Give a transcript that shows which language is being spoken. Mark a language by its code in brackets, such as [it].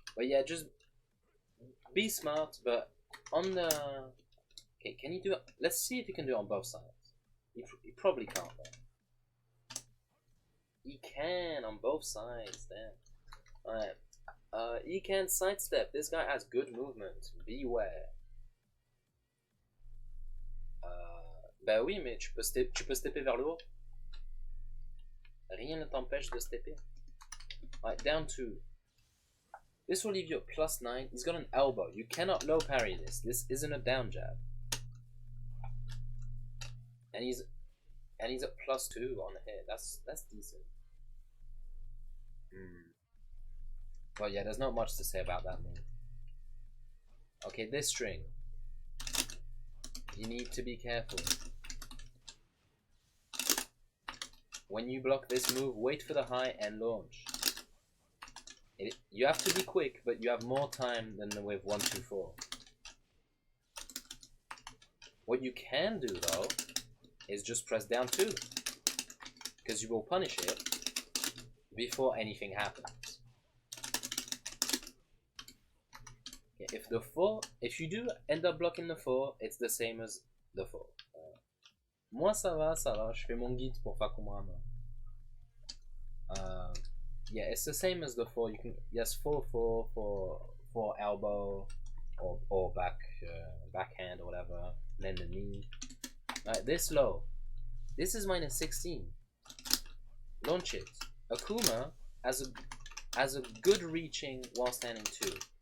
[en] But yeah, just be smart. But on the okay, can you do it? Let's see if you can do it on both sides. You probably can't though. He can on both sides. Damn. Alright. He can sidestep. This guy has good movement. Beware. [fr] Bah oui, mais tu peux stepper vers le haut. Rien ne t'empêche de stepper. [en] Alright, down 2. This will leave you at +9. He's got an elbow. You cannot low parry this. This isn't a down jab. And he's at +2 on the hit. That's decent. Well, yeah, there's not much to say about that move. Okay, this string. You need to be careful. When you block this move, wait for the high and launch. You have to be quick, but you have more time than with 1, 2, 4. What you can do though is just press down 2, because you will punish it before anything happens. If you do end up blocking the 4, it's the same as the 4. [fr] Moi ça va, je fais mon guide pour Fakhumram. [en] Yeah, it's the same as the 4. You can, yes, 4 for elbow or backhand or whatever, and then the knee. This low. This is minus 16. Launch it. Akouma has a good reaching while standing 2.